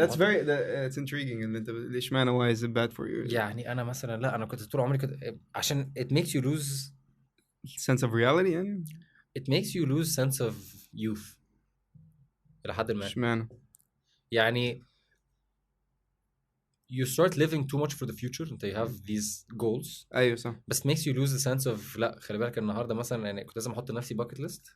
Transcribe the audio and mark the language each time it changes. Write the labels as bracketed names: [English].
[English] That's intriguing [Arabic] ان انت ليش معنى [English] why is it bad for you [Arabic] يعني انا مثلا لا انا كنت طول عمري عشان [English] it makes you lose sense of reality يعني it makes you lose sense of youth [Arabic] إلى حد ما. اشمعنى؟ [English] يعني you start living too much for the future [Arabic] انت [English] you have these goals. [Arabic] ايوه صح. بس [English] makes you lose the sense of [Arabic] لا خلي بالك النهارده مثلا يعني كنت لازم احط لنفسي bucket list.